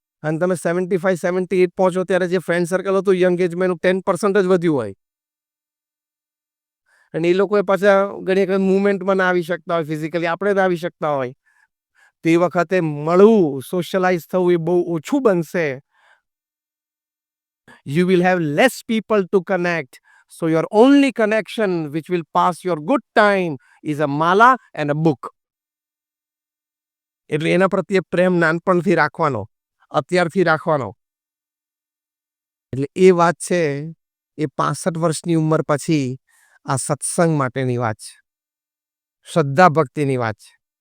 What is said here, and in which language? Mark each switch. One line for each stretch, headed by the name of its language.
Gujarati: અને તમે 75-78 પહોંચો ત્યારે જે ફ્રેન્ડ સર્કલ હતું યંગ એજમાં એનું 10% જ વધ્યું હોય. અને એ લોકો પાછા ઘણી વખત મુવમેન્ટમાં ના આવી શકતા હોય, ફિઝિકલી આપણે ના આવી શકતા હોય. તે વખતે મળવું, સોશિયલાઇઝ થવું એ બહુ ઓછું બનશે.
English: You will have less people to connect. So your only connection which will pass your good time is a mala and a book.
Gujarati: એટલે એના પ્રત્યે પ્રેમ નાનપણથી રાખવાનો, અત્યારથી રાખવાનો. એટલે એ વાત છે એ 65 વર્ષની ઉંમર પછી આ સત્સંગ માટેની વાત છે. શ્રદ્ધા ભક્તિની વાત છે.